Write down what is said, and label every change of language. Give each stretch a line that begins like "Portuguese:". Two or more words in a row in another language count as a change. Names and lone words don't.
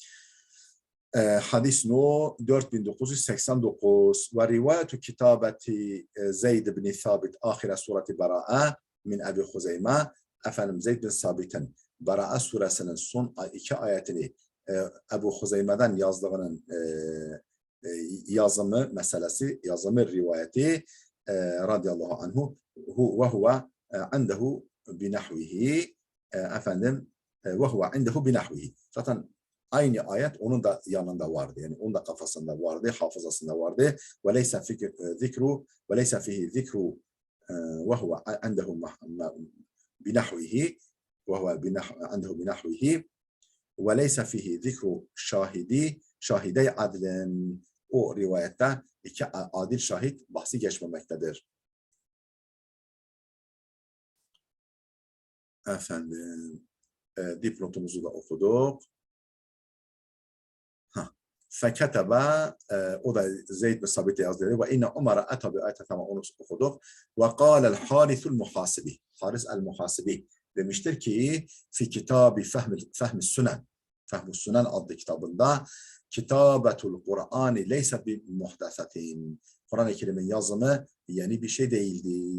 Turkish: Hadis no 4989
Arabic: ورواية كتابة زيد بن ثابت آخر سورة براءة من أبي خزيمة
Turkish: efendim Zeyd bin Sabit'in Bera'a suresinin son iki ayetini Ebu Huzeyme'den yazdığının yazımı meselesi, yazımı rivayeti
Arabic: رضي الله عنه وهو عنده بنحوه
Turkish: efendim
Arabic: وهو عنده بنحوه.
Turkish: Zaten aynı ayet onun da yanında vardı. Yani onun da kafasında vardı, hafızasında vardı.
Arabic: وليس ذكر وليس فيه ذكر وهو عنده بنحوه وهو عنده بنحوه وليس فيه ذكر شاهدي عدل
Turkish: o rivayette iki adil şahit bahsi geçmemektedir. Efendim dipnotumuzu da okuduk. Feketebe o da Zeyd bin Sabit'e yazdı
Arabic: وإن عمر أتى بآية
Turkish: tamam onu okuduk
Arabic: وقال الحارث المحاسبي
Turkish: Haris el-Muhasibi demiştir ki
Arabic: في كتاب فهم السنن
Turkish: adlı kitabında
Arabic: كتابة القرآن ليست بمحدثة
Turkish: Kur'an-ı Kerim'in yazımı yeni bir şey değildi.